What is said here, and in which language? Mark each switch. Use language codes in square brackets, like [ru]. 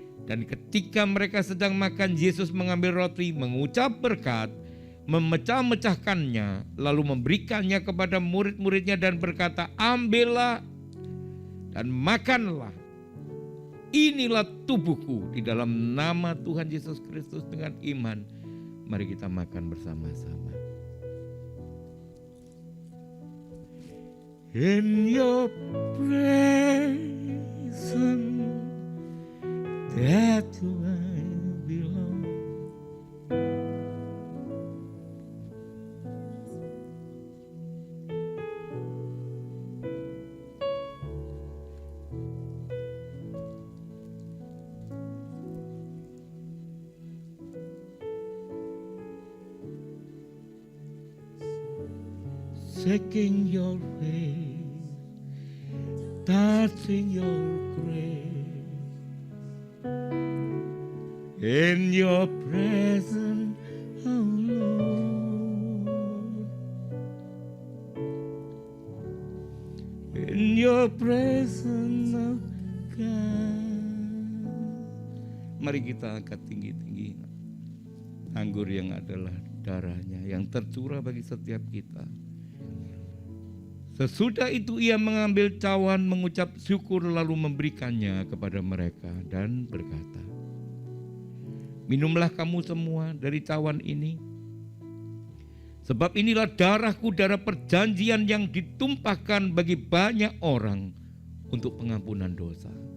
[id] Dan ketika mereka sedang makan, Yesus mengambil roti, mengucap berkat, memecah-mecahkannya, lalu memberikannya kepada murid-muridnya dan berkata, ambillah dan makanlah. Inilah tubuhku. Di dalam nama Tuhan Yesus Kristus dengan iman, mari kita makan bersama-sama. [en] In your presence, that's where I belong. Seeking your face, touching your grace, in your presence, oh Lord, in your presence, oh God. [id] Mari kita angkat tinggi-tinggi anggur yang adalah darahnya yang tercurah bagi setiap kita. Sesudah itu ia mengambil cawan, mengucap syukur lalu memberikannya kepada mereka dan berkata, minumlah kamu semua dari cawan ini, sebab inilah darahku, darah perjanjian yang ditumpahkan bagi banyak orang untuk pengampunan dosa.